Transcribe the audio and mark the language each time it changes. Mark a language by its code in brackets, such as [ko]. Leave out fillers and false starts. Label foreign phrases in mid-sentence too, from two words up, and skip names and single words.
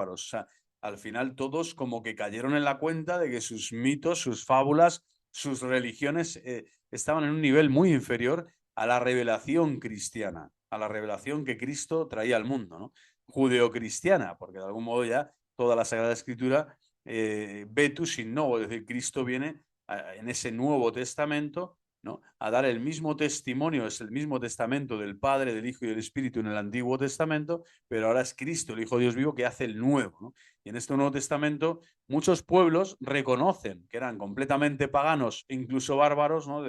[es] O sea, al final todos como que cayeron en la cuenta de que sus mitos, sus fábulas, sus religiones estaban en un nivel muy inferior a la revelación cristiana, a la revelación que Cristo traía al mundo, ¿no? Judeocristiana, porque de algún modo ya toda la Sagrada Escritura [la] vetus in novo, [es] es decir, Cristo viene en ese Nuevo Testamento, ¿no? A dar el mismo testimonio, es el mismo testamento del Padre, del Hijo y del Espíritu en el Antiguo Testamento, pero ahora es Cristo, el Hijo de Dios vivo, que hace el nuevo, ¿no? Y en este Nuevo Testamento muchos pueblos reconocen que eran completamente paganos, incluso bárbaros, ¿no?